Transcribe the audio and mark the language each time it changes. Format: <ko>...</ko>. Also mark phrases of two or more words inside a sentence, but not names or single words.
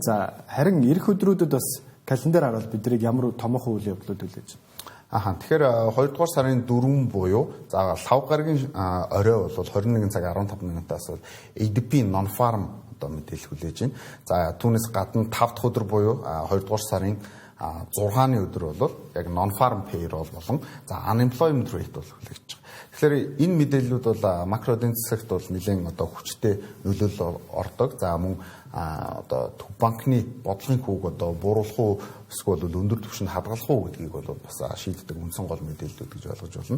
<mn>За харин ирэх өдрүүдэд бас календар хараад биднийг ямар томоохон үйл явдлууд хүлээж байна. Тэгэхээр 2 дугаар сарын 4 буюу за 5 гарагийн орой бол 21 цаг 15 минутаас бол ADP non-farm одоо мэдээлэл хүлээж байна. За түүнээс гадна 5 дахь өдөр буюу 2 дугаар сарын 6-ны өдөр бол яг</mn> <en>non-farm payroll</en> <mn>болон за</mn> <en>unemployment rate</en> <mn>бол хүлээж байгаа. Тэгэхээр энэ мэдээллүүд бол макро эдийн засагт бол нэлээд одоо хүчтэй нөлөөлөл ордог. За мөн одоо төв банкны бодлогын хүүг одоо бууруулах уу эсвэл өндөр түвшинд хадгалах уу гэдгийг бол бас шийддэг үндсэн гол мэдээллүүд гэж ойлгож байна.</mn>